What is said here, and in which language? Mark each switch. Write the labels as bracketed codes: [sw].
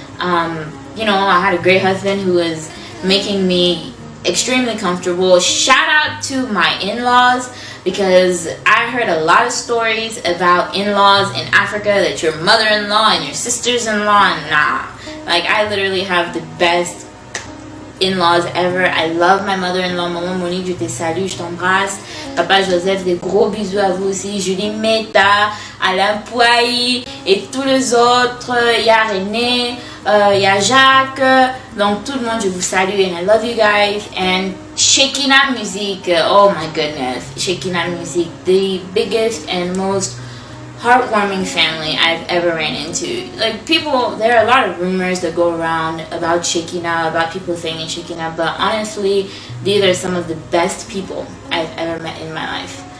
[en] You know, I had a great husband who was making me extremely comfortable. Shout out to my in-laws, because I heard a lot of stories about in-laws in Africa, that your mother-in-law and your sisters-in-law, nah. Like, I literally have the best in-laws ever. I love my mother-in-law. [fr] Maman Monique, je te salue, je t'embrasse. Papa Joseph, des gros bisous à vous aussi. Julie Meta, Alain Pouailly et tous les autres. Il y a René, il y a Jacques. Donc tout le monde, je vous salue, [en] and I love you guys. And Shekina Music, oh my goodness, Shekina Music, the biggest and most heartwarming family I've ever ran into. Like, people, there are a lot of rumors that go around about Shekina, about people saying in Shekina, but honestly, these are some of the best people I've ever met in my life.